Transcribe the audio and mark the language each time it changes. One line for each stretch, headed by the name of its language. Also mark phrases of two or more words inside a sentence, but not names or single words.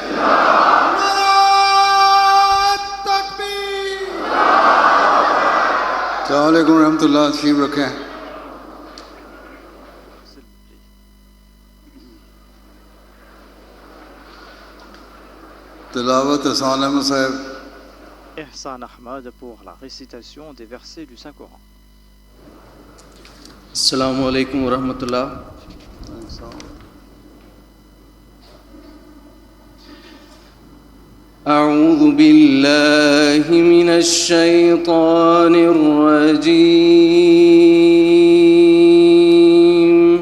Urdu: نعرہ تکبیر.
Arabic: السلام عليكم رحمة الله.
Urdu: تشریف رکھیں۔ تلاوت احسان احمد صاحب.
French: Ihsan Ahmad pour la récitation des versets du Saint-Coran.
Arabic: السلام عليكم ورحمة الله. أعوذ بالله من الشيطان الرجيم.